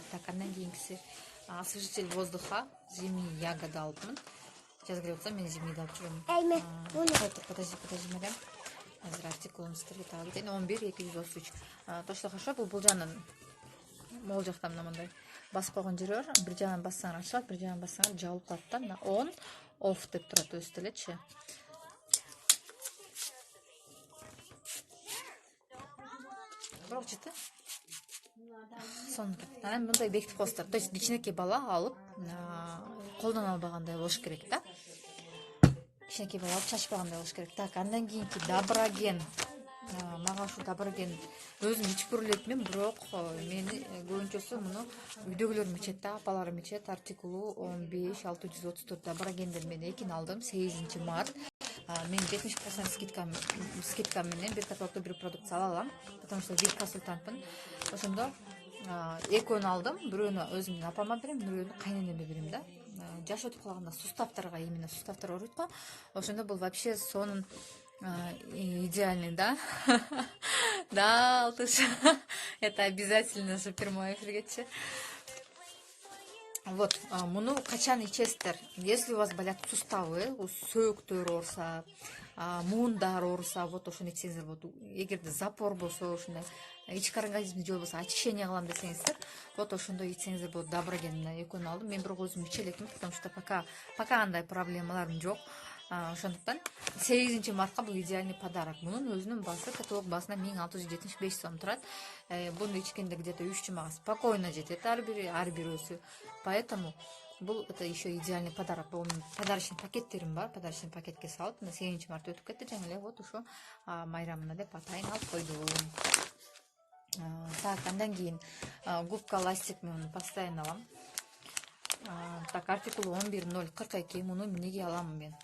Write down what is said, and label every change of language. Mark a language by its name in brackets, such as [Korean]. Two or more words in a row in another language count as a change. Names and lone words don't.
[Kyrgyz] Так, андан кийинкиси [Russian] освежитель воздуха, зимний ягода [Kyrgyz] алыпмын. Жаз келип атса, мен зимнийди алып жүрөм. [Russian] Подожди, Мария. [Kyrgyz] Азыр артикулун сиздерге таап кетейин. [Russian] 11-233. Точно хорошо. [Kyrgyz] Бул жагынан могул жакта мындай басып койгон жери бар. Бир жагынан бассаңар ачылат, бир жагынан бассаңар жабылып калат да. Мына [English] on, off [Kyrgyz] деп турат өзү делечи. Бирок жыты. Сонун. Анан мындай бекитип коесуздар. [Russian] То есть [Kyrgyz] кичинекей бала алып колдоно албагандай болуш керек да. Кичинекей бала алып чачпагандай болуш керек. Так, андан кийинки Доброген. Мага ушу Доброген өзүм ичип көрүлөтмүн, бирок мени көбүнчөсү муну үйдөгүлөрүм ичет да, апаларым ичет. Артикулу 15-634 Доброгенден мен экини алдым 8 март. Мен 70% скидка менен бир каталогдо бир продукция ала алам, [Russian] потому что вип консультантмын. [Kyrgyz] Ошондо экөөнү алдым, бирөөнү өзүмдүн апама берем, бирөөнү кайненеме берем да. Жаш өтүп калганда суставтарга, именно суставтар ооруйт го. Ошондо бул вообще сонун [Russian] идеальный, да? [Kyrgyz] Да, Алтыш. [Russian] Это обязательно же прямой эфиргечи. [Kyrgyz] Вот, муну качан ичесиздер? [Russian] Если у вас болят суставы, [Kyrgyz] сөөктөр ооруса, муундар ооруса, вот ошону ичсеңиздер болот. Эгерде запор болсо, ушундай ички организмди жөө болсо, очищение кылам десеңиздер, вот ошондо ичсеңиздер болот. Доброген экөөнү алдым. Мен бирок өзүм иче элекмин, [Russian] потому что пока [Kyrgyz] андай проблемаларым жок. Ошондуктан 8 мартка бул [Russian] идеальный подарок. [Kyrgyz] Мунун өзүнүн баасы каталог баасына 1675 сом турат. Буну ичкенде где-то 3 жумага спокойно жетет ар бирөөсү. [Russian] Поэтому бул это еще идеальный подарок. [Kyrgyz] Бул подарочный пакеттерим бар. Подарочный пакетке салып, 8 март өтүп кетти, жаңы эле вот ушу майрамына деп атайын алып койдум. Так, андан кийин [Russian] губка ластик [Kyrgyz] мен постоянно алам. Так, артикул 11.042 муну эмнеге аламын мен?